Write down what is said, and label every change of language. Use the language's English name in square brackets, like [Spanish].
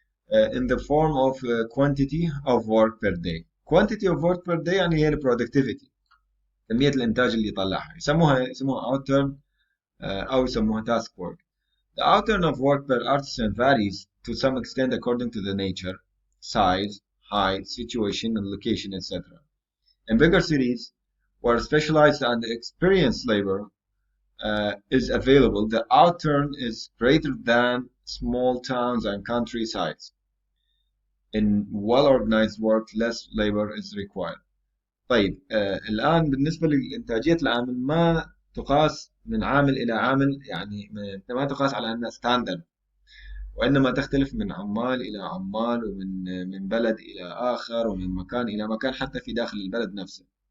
[English] In the form of quantity of work per day. Quantity of work per day [Arabic] يعني هي ال productivity، كمية الإنتاج اللي يطلعها. يسموها outturn أو يسموها task work. [English] The outturn of work per artisan varies to some extent according to the nature, size, height, situation, and location, etc. In bigger cities, where specialized and experienced labor is available, the outturn is greater than small towns and countrysides. In well-organized work, less labor is required. [Arabic] طيب الآن بالنسبة لإنتاجية العامل ما تقاس من عامل إلى عامل، يعني ما تقاس على أنها ستاندرد، وإنما تختلف من عمال إلى عمال ومن بلد إلى آخر ومن مكان إلى مكان حتى في داخل البلد نفسه.